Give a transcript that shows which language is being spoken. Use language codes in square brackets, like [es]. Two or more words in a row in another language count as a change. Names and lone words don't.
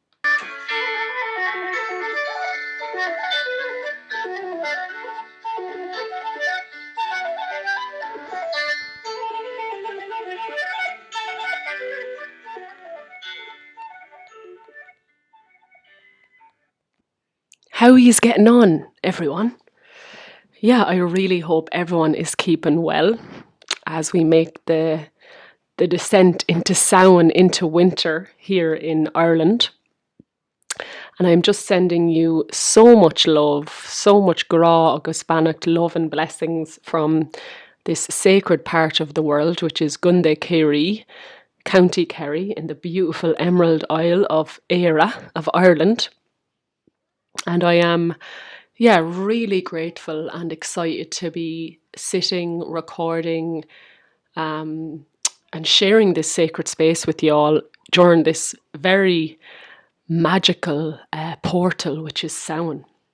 [en] How are you getting on, everyone? Yeah, I really hope everyone is keeping well as we make the descent into Samhain, into winter here in Ireland. And I'm just sending you so much love, so much [ga] gra agus banach [en] love and blessings from this sacred part of the world, which is Gunde Kerry, County Kerry, in the beautiful Emerald Isle of Éire of Ireland. And I am, really grateful and excited to be sitting, recording, and sharing this sacred space with you all during this very magical portal, which is Samhain.